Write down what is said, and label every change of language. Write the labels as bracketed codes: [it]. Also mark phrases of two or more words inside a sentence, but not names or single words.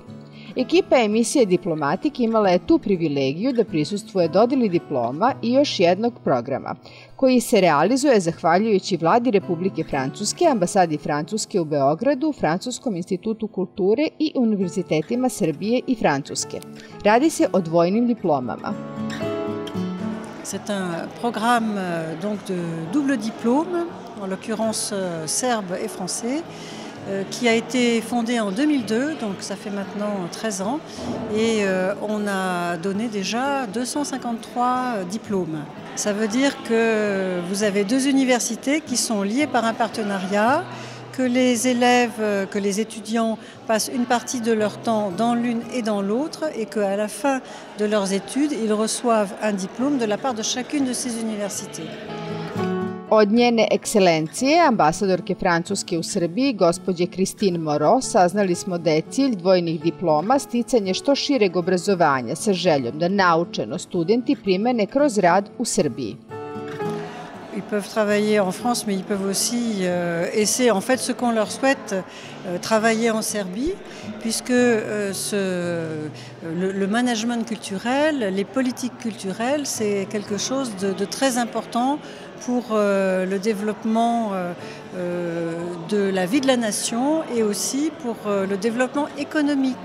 [sr] Ekipa emisije Diplomatik imala je tu privilegiju da prisustvuje dodeli diploma i još jednog programa, koji se realizuje zahvaljujući Vladi Republike Francuske, ambasadi Francuske u Beogradu, Francuskom institutu kulture i univerzitetima Srbije i Francuske. Radi se o dvojnim diplomama. [fr] C'est un programme donc de double diplôme, en l'occurrence serbe et français, qui a été fondé en 2002, donc ça fait maintenant 13 ans, et on a donné déjà 253 diplômes. Ça veut dire que vous avez deux universités qui sont liées par un partenariat, que les élèves, que les étudiants passent une partie de leur temps dans l'une et dans l'autre, et qu'à la fin de leurs études, ils reçoivent un diplôme de la part de chacune de ces universités. [sr] Od njene ekscelencije, ambasadorke Francuske u Srbiji, gospođe Christine Moreau, saznali smo da je cilj dvojnih diploma sticanje što šireg obrazovanja sa željom da naučeno studenti primene kroz rad u Srbiji. [fr] Ils peuvent travailler en France, mais ils peuvent aussi, et c'est en fait ce qu'on leur souhaite, travailler en Serbie, puisque le management culturel, les politiques culturelles, c'est quelque chose de très important pour le développement de la vie de la nation et aussi pour le développement économique.